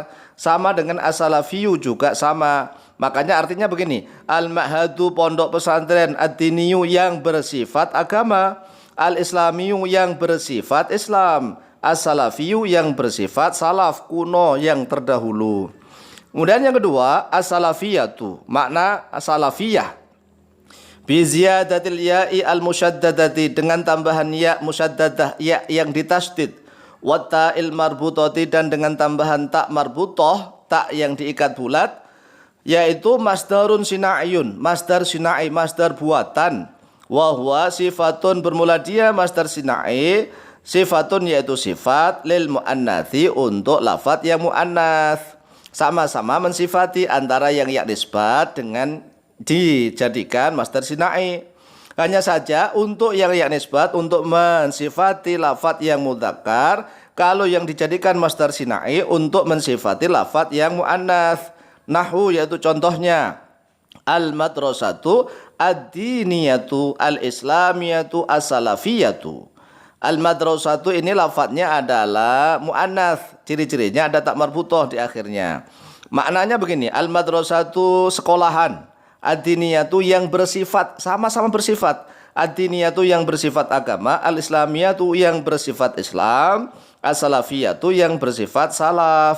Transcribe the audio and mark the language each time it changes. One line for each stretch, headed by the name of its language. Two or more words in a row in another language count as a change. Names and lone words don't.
Indonesian: Sama dengan as-salafiyyu juga sama. Makanya artinya begini, al-ma'hadu pondok pesantren, ad-diniyu yang bersifat agama, al-islamiyu yang bersifat Islam, as-salafiyyu yang bersifat salaf kuno yang terdahulu. Kemudian yang kedua, as-salafiyatu, makna as-salafiyah
Arabic: بزيادة الياء المشددة
Indonesian: dengan tambahan ya musyaddadah, ya yang ditasydid,
Arabic: وتاء المربوطة
Indonesian: dan dengan tambahan tak marbutoh, tak yang diikat bulat, yaitu
Arabic: مصدر صناعي, مصدر صناعي,
Indonesian: masdar buatan.
Arabic: وهو صفة
Indonesian: bermula dia
Arabic: مصدر صناعي,
Indonesian: sifatun yaitu sifat
Arabic: للمؤنث
Indonesian: untuk lafaz yang mu'annath. Sama-sama mensifati antara yang ya nisbat dengan dijadikan
Arabic: مصدر صناعي.
Indonesian: Hanya saja untuk yang ya nisbat untuk mensifati lafaz yang mudzakkar, kalau yang dijadikan
Arabic: مصدر صناعي
Indonesian: untuk mensifati lafaz yang mu'annath. Nahwu yaitu contohnya
Arabic: المدرسة الدينية الإسلامية السلفية.
Indonesian: Al-madrasatu ini lafadznya adalah mu'annats, ciri-cirinya ada tak marbutoh di akhirnya. Maknanya begini, al-madrasatu sekolahan, ad-diniyatu yang bersifat, sama-sama bersifat. Ad-diniyatu yang bersifat agama, al-islamiyatu yang bersifat Islam, as-salafiyatu yang bersifat salaf.